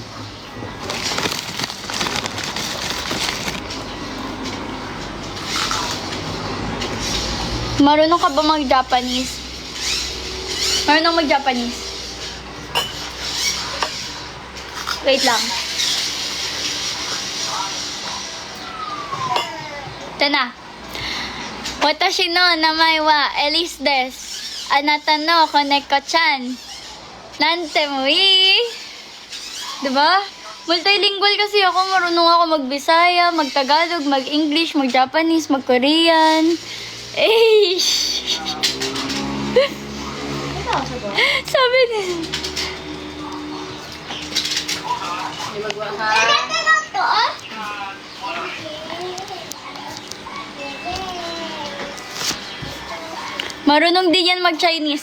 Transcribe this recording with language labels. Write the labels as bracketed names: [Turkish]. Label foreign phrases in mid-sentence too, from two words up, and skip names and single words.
[Filipino] Marunong ka ba mag-Japanese? Marunong mag-Japanese? Wait lang. Ito na. [Japanese] 私の名前はEliseです. あなたの子猫ちゃん. なんても [Filipino] Diba? Multilingual kasi ako. Marunong ako mag-Bisaya, mag-Tagalog, mag-English, mag-Japanese, mag-Korean. Eh! Sabi niya. Marunong din yan mag-Chinese.